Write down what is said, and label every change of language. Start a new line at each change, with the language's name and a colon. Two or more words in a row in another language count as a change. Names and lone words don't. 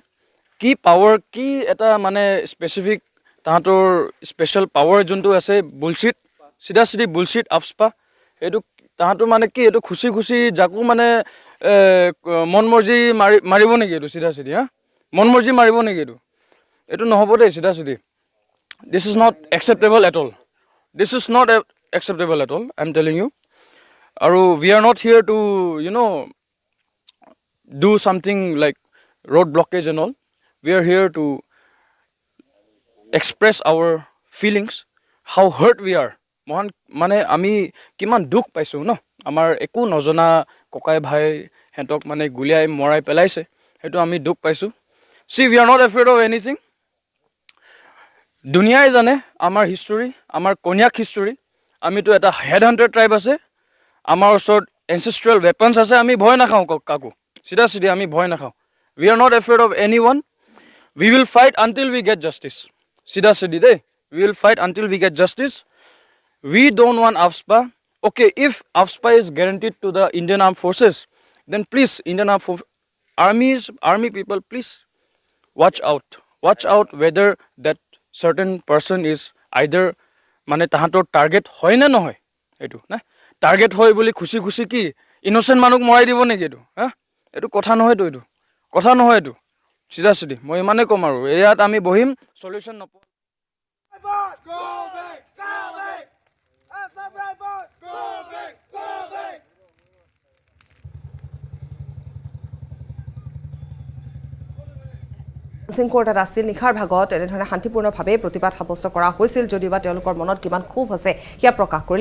Assamese: কি পাৱাৰ, কি এটা মানে স্পেচিফিক তাহাঁতৰ
English: special power
Assamese: যোনটো আছে, বুলশ্বিট, চিধা চিধি বুলশ্বিট আফস্পা। এইটো তাহাঁতৰ মানে কি, এইটো খুচি খুচি যাকো মানে মন মৰ্জি মাৰিব নেকি? এইটো চিধা চিধি মন মৰ্জি মাৰিব নেকি? এইটো নহ'ব দেই চিধা চিধি।
English: this is not acceptable at all, this is not acceptable at all, I am telling you. আৰু we are not here to do something like road blockage and all. We are here to express our feelings, how hurt we are.
Assamese: মহান মানে আমি কিমান দুখ পাইছোঁ ন, আমাৰ একো নজনা ককাই ভাই সিহঁতক মানে গুলিয়াই মৰাই পেলাইছে, সেইটো আমি দুখ পাইছোঁ।
English: See, we are not afraid of anything.
Assamese: দুনিয়াই জানে আমাৰ হিষ্টৰী, আমাৰ কন্যাক হিষ্টৰী। আমিতো এটা
English: head hunter tribe
Assamese: আছে, আমাৰ ওচৰত
English: ancestral weapons
Assamese: আছে, আমি ভয় নাখাওঁ কাকো, চিধা চিধি আমি ভয় নাখাওঁ।
English: we are not afraid of anyone, we will fight until we get justice,
Assamese: চিধা চিধি দেই।
English: we will fight until we get justice. we don't want AFSPA. Okay, if AFSPA is guaranteed to the Indian armed forces, then please Indian Army people, please watch out whether that certain person is either
Assamese: মানে তাহাঁতৰ টাৰ্গেট হয় নে নহয়। এইটো না টাৰ্গেট হয় বুলি খুচি খুচি কি ইন'চেণ্ট মানুহক মৰাই দিব নেকি? এইটো কথা নহয়তো, এইটো কথা নহয়, এইটো চিধা চিধি। মই ইমানেই ক'ম আৰু ইয়াত আমি বহিম, চলিউশ্যন নপোৱা। কোৰ্টত আছিল নিশাৰ ভাগত এনেধৰণে শান্তিপূৰ্ণভাৱে প্ৰতিবাদ সাব্যস্ত কৰা হৈছিল, যদিওবা তেওঁলোকৰ মনত কিমান ক্ষোভ আছে সেয়া প্ৰকাশ কৰিলে।